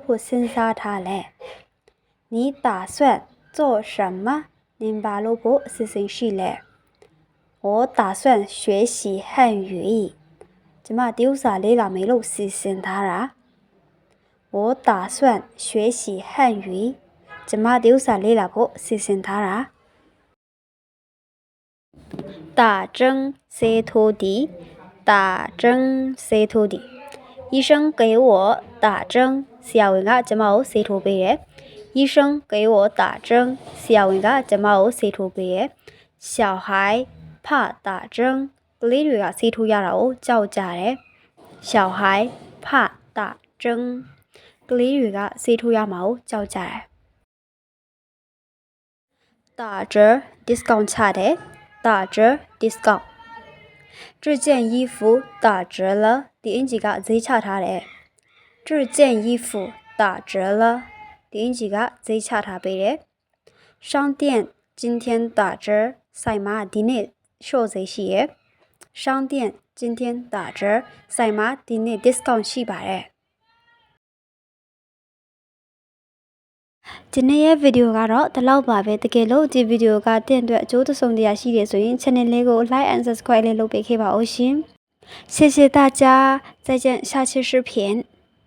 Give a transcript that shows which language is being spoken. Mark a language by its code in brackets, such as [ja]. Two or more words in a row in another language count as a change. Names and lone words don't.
[my] ဖို့စဉ်းစားထားလဲ [zh] 你打算做什么您 [my] ဘာလို့ဖို့အစီအစဉ်ရှိလဲ [zh] 我打算学习汉语 [my] ကျမတရုတ်စာလေ့လာမယ်လို့စီစဉ်ထားတာ [zh] 我打算学习汉语 [my] ကျမတရုတ်စာလေ့လာဖို့စီစဉ်ထားတာ 打针ဆေးထိုးသည်打针ဆေးထိုးသည် [zh] 医生给我打针 [my] ဆရာဝန်ကကျမကိုဆေးထိုးပေးတယ် [zh] 医生给我打针 [my] ဆရာဝန်ကကျမကိုဆေးထိုးပေးတယ် [zh] 小孩怕打针 [my] ကလေးတွေကဆေးထိုးရတာကိုကြောက်ကြတယ် [zh] 小孩怕打针 [my] ကလေးတွေကဆေးထိုးရမှာကိုကြောက်ကြတယ် 打折 discount ချတယ်打折 discount [zh] 这件衣服打折了 [my] ဒီအင်ဂျီကဈေးချထားတယ် [zh] 这件衣服打折了 [my] ဒီအင်ဂျီကဈေးချထားပေးတယ် [zh] 商店今天打折 [my] ဆိုင်မှာဒီနေ့လျှော့ဈေးရှိရယ် [zh] 商店今天打折 [my] ဆိုင်မှာဒီနေ့ discount ရှိပါတယ် ဒီနေ့ရဲ့ဗီဒီယိုကတော့ဒီလောက်ပါပဲတကယ်လို့ဒီဗီဒီယိုကတင့်အတွက်အကျိုးတစုံတရာရှိတယ်ဆိုရင် channel လေးကို [en] like and subscribe [my] လေးလုပ်ပေးခဲ့ပါဦးရှင် [zh] 谢谢大家再见下期视频